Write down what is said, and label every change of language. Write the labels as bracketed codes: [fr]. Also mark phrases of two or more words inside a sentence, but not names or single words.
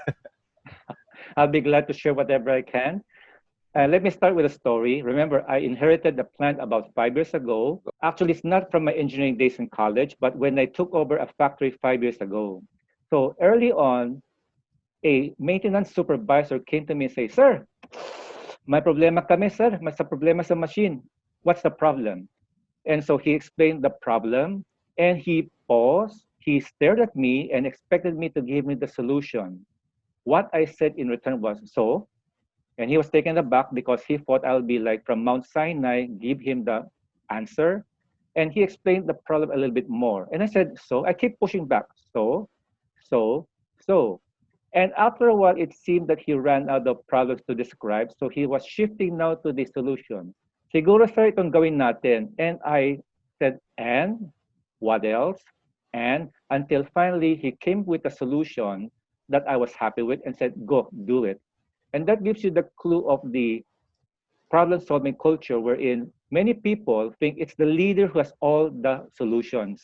[en] I'll be glad to share whatever I can. Let me start with a story. Remember, I inherited the plant about 5 years ago. Actually, it's not from my engineering days in college, but when I took over a factory 5 years ago. So early on, a maintenance supervisor came to me and said, [tl] Sir, may problema kami, sir. May sa problema [en] sa machine. What's the problem? And so he explained the problem and he paused. He stared at me and expected me to give me the solution. What I said in return was, so, and he was taken aback because he thought I'll be like from Mount Sinai, give him the answer. And he explained the problem a little bit more. And I said, so I keep pushing back. So, so. And after a while, it seemed that he ran out of problems to describe. So he was shifting now to the solution. [tl] Siguro sir, itong gawin natin. [en] And I said, and what else? And until finally he came with a solution that I was happy with and said, go, do it. And that gives you the clue of the problem solving culture wherein many people think it's the leader who has all the solutions.